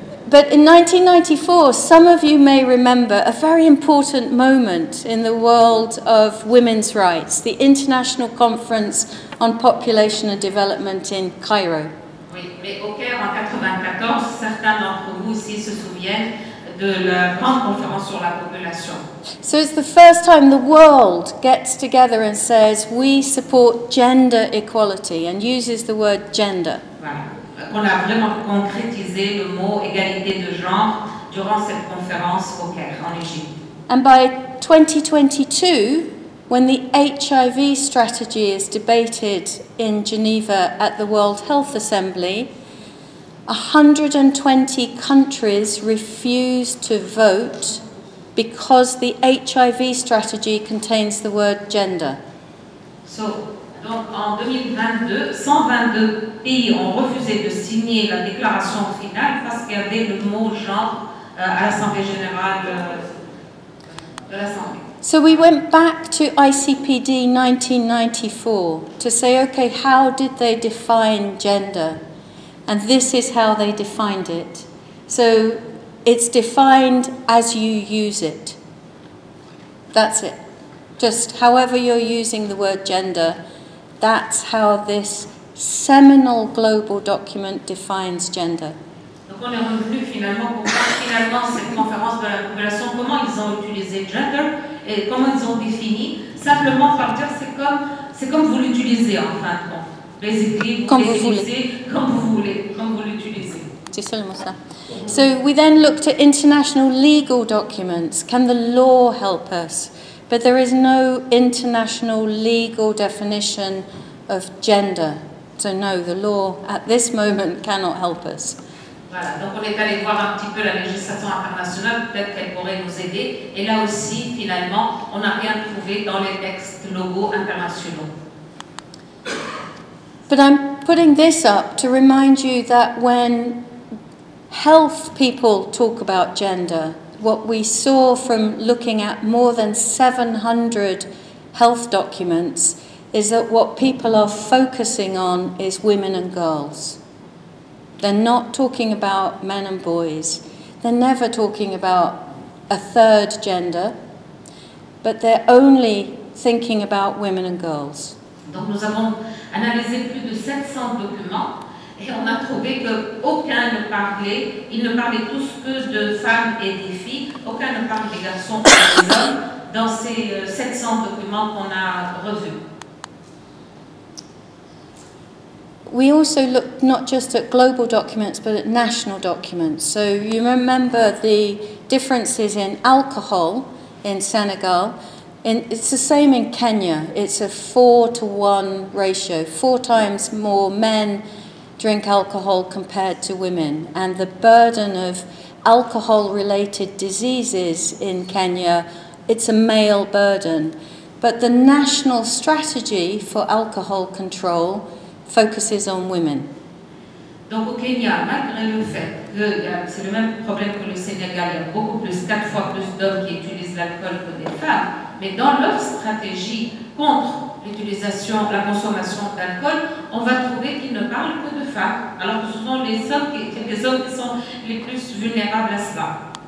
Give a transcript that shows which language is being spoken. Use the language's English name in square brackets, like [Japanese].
[English] But in 1994, some of you may remember a very important moment in the world of women's rights, the International Conference on Population and Development in Cairo. [French] Oui, mais au Caire en 1994, certains d'entre vous aussi se souviennent de la grande conférence sur la population. [English] So it's the first time the world gets together and says we support gender equality and uses the word gender. [French] Voilà. On a vraiment concrétisé le mot égalité de genre durant cette conférence au Caire, en Égypte. [English] And by 2022, when the HIV strategy is debated in Geneva at the World Health Assembly, 120 countries refuse to vote because the HIV strategy contains the word gender. [French] Donc en 2022, 122 pays ont refusé de signer la déclaration finale parce qu'il y avait le mot genre à l'Assemblée générale de l'Assemblée. [English] So we went back to ICPD 1994 to say, okay, how did they define gender? And this is how they defined it. So it's defined as you use it. That's it. Just however you're using the word gender, that's how this seminal global document defines gender. [French] Donc on est revenu finalement pour voir finalement cette conférence de la population, comment ils ont utilisé gender et comment ils ont défini, simplement par dire c'est comme vous l'utilisez en fin de compte. Basically, vous l'utilisez comme vous voulez, comme vous l'utilisez. C'est seulement ça. [English] So we then looked at international legal documents. Can the law help us? But there is no international legal definition of gender. So no, the law at this moment cannot help us. [French] Voilà, donc on est allé voir un petit peu la législation internationale, peut-être qu'elle pourrait nous aider. Et là aussi, finalement, on n'a rien trouvé dans les textes locaux internationaux. [English] But I'm putting this up to remind you that when health people talk about gender, what we saw from looking at more than 700 health documents is that what people are focusing on is women and girls. They're not talking about men and boys. They're never talking about a third gender, but they're only thinking about women and girls. [French] Donc nous avons analysé plus de 700 documents et on a trouvé qu'aucun ne parlait, ils ne parlaient tous que de femmes et des filles, aucun ne parlait des garçons et des hommes dans ces 700 documents qu'on a revus. [English] We also looked not just at global documents but at national documents. So you remember the differences in alcohol in Senegal, It's the same in Kenya. It's a 4-to-1 ratio. 4 times more men drink alcohol compared to women. And the burden of alcohol-related diseases in Kenya, it's a male burden. But the national strategy for alcohol control focuses on women. [French] Donc au Kenya, malgré le fait que c'est le même problème que le Sénégal, il y a beaucoup plus, 4 fois plus d'hommes qui utilisent l'alcool que des femmes, mais dans leur stratégie contre l'utilisation, la consommation d'alcool, on va trouver qu'ils ne parlent que de femmes, alors que ce sont les hommes qui sont les plus vulnérables à cela.